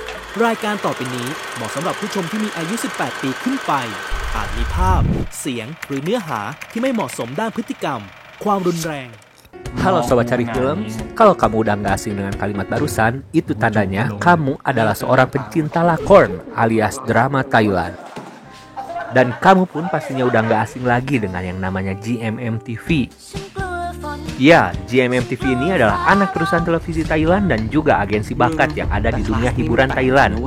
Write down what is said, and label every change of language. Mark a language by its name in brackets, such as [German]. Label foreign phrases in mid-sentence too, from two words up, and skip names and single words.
[Thai] รายการต่อไปนี้เหมาะสำหรับผู้ชมที่มีอายุ 18 ปีขึ้นไป อาจมีภาพ เสียง หรือเนื้อหาที่ไม่เหมาะสมด้านพฤติกรรม ความรุนแรง [Indonesian] Halo Sobat Cari Film, kalau kamu udah gak asing dengan kalimat barusan, itu tandanya kamu adalah seorang pencinta lakon alias drama Thailand. Dan kamu pun pastinya udah gak asing lagi dengan yang namanya GMM TV. Ya, GMM TV ini adalah anak perusahaan televisi Thailand dan juga agensi bakat yang ada di dunia hiburan Thailand.